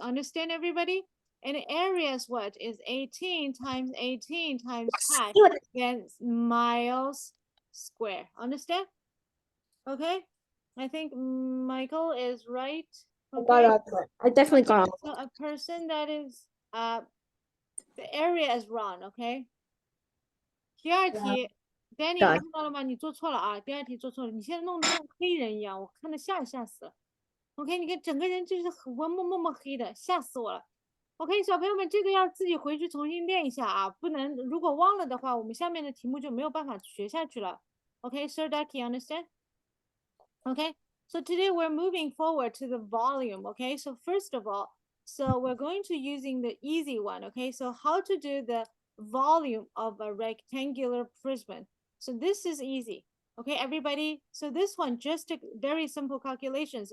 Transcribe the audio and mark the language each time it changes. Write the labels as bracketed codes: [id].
[en] Understand, everybody? And area is what? Is 18 times 18 times pi, then miles square. Understand? Okay. I think Michael is right. Okay. I definitely Okay, got so a person that is the area is wrong. [zh] Okay. 第二题，Danny 对看到了吗？你做错了啊！第二题做错了，你现在弄得像黑人一样，我看的吓死了。 OK，你看整个人就是很默黑的，吓死我了。 OK，小朋友们，这个要自己回去重新练一下啊，不能如果忘了的话，我们下面的题目就没有办法学下去了。 [en] OK，Sir Ducky, understand? Okay, so today we're moving forward to the volume. Okay, so first of all, so we're going to using the easy one. Okay, so how to do the volume of a rectangular prism. So this is easy. Okay, everybody. So this one just a very simple calculations.